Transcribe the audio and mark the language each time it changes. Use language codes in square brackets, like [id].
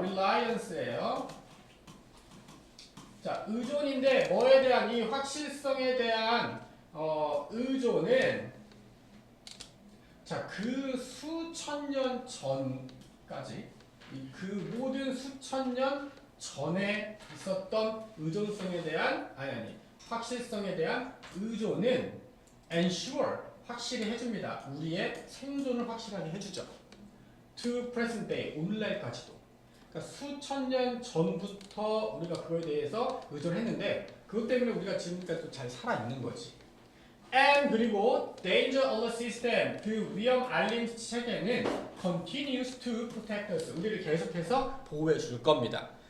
[ko] reliance예요. 자, 의존인데 뭐에 대한 이 확실성에 대한 의존은 자, 그 수천 년 전까지 그 모든 수천 년 전에 있었던 의존성에 대한 확실성에 대한 의존은 ensure 확실히 해줍니다. 우리의 생존을 확실하게 해주죠. [en] To present day [ko] 오늘날까지도. 그러니까 수천 년 전부터 우리가 그거에 대해서 의존했는데 그것 때문에 우리가 지금까지 잘 살아 있는 거지. And 그리고 [en] danger alert system [ko] 그 위험 알림 체계는 [en] continues to protect us [ko] 우리를 계속해서 보호해 줄 겁니다.